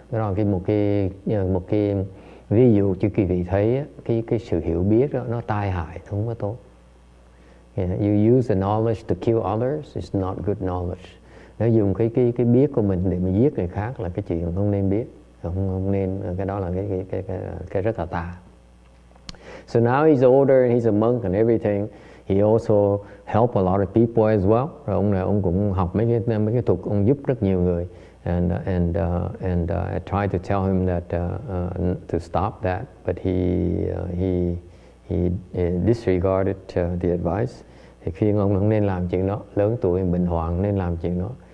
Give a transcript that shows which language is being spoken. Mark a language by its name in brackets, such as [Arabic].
[Vietnamese] Đó là một cái ví dụ cho quý vị thấy cái sự hiểu biết đó, nó tai hại, không có tốt. You use the knowledge to kill others, it's not good knowledge. Nếu dùng cái biết của mình để mà giết người khác là cái chuyện không nên biết. Không nên, cái đó là cái rất là tà. [English] So now he's older, he's a monk and everything. He also help a lot of people as well. [Vietnamese] Rồi ông này ông cũng học mấy cái thuật, ông giúp rất nhiều người. [English] And I tried to tell him that to stop that, but he disregarded the advice. [Vietnamese] Thì khuyên ông không nên làm chuyện đó, lớn tuổi bệnh hoạn nên làm chuyện đó.